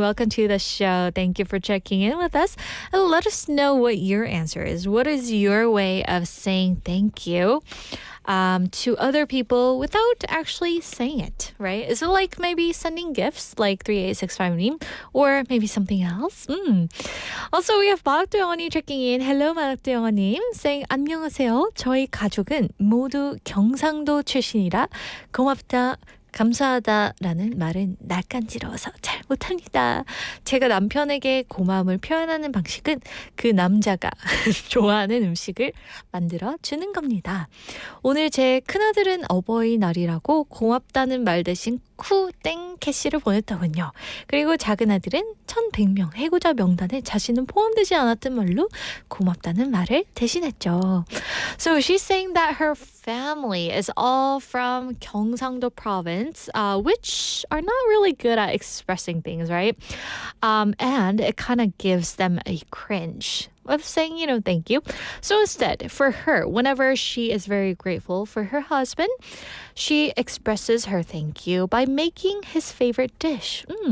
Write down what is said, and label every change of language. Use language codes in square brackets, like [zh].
[en] Welcome to the show. Thank you for checking in with us. And let us know what your answer is. What is your way of saying thank you? to other people without actually saying it, right? Is it like maybe sending gifts like 3865님 or maybe something else? Also, we have 마락도영언니 checking in. Hello, 마락도영언님. Saying [ko] 안녕하세요. 저희 가족은 모두 경상도 출신이라 고맙다. 감사하다라는 말은 낯간지러워서 잘 못합니다. 제가 남편에게 고마움을 표현하는 방식은 그 남자가 좋아하는 음식을 만들어 주는 겁니다. 오늘 제 큰아들은 어버이날이라고 고맙다는 말 대신 쿠땡 캐시를 보냈더군요. 그리고 작은 아들은 1100명 해고자 명단에 자신은 포함되지 않았던 말로 고맙다는 말을 대신했죠. [en] So she's saying that her family is all from Gyeongsangdo province, which are not really good at expressing things, right? And it kind of gives them a cringe of saying, thank you. So instead, for her, whenever she is very grateful for her husband, she expresses her thank you by making his favorite dish.